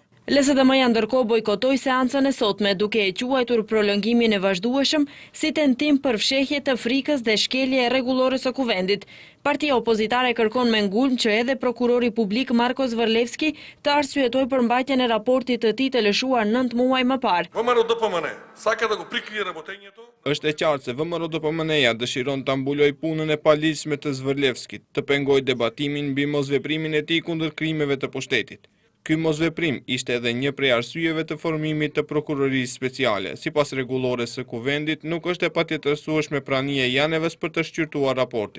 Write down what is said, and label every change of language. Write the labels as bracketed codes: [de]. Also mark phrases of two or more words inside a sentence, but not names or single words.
[sq] LSDM-ja ndërkohë bojkotoi seancën e sotme, duke e quajtur prolongimin e vazhdueshëm si tentim për fshehje të frikës dhe shkelje rregullore së kuvendit. Partia opozitare kërkon me ngulm që edhe prokurori publik Marko Zvërlevski të arsyetoj për mbajtjen e raportit të tij të lëshuar 9 muaj më parë. [mk] ВМРО-ДПМН сака да го прикрие работењето. [sq] Është e qartë se VMRO-DPMN-ja dëshiron ta mbulojë punën e paligjshme të Zvërlevskit, të pengojë debatimin mbi mosveprimin e tij kundër krimeve të pushtetit. Ky mosveprim ishte edhe një prej arsyeve të formimit të prokurorisë speciale. Sipas rregullores së kuvendit, nuk është e patjetërsueshme prania e Janevës për të shqyrtuar raportin.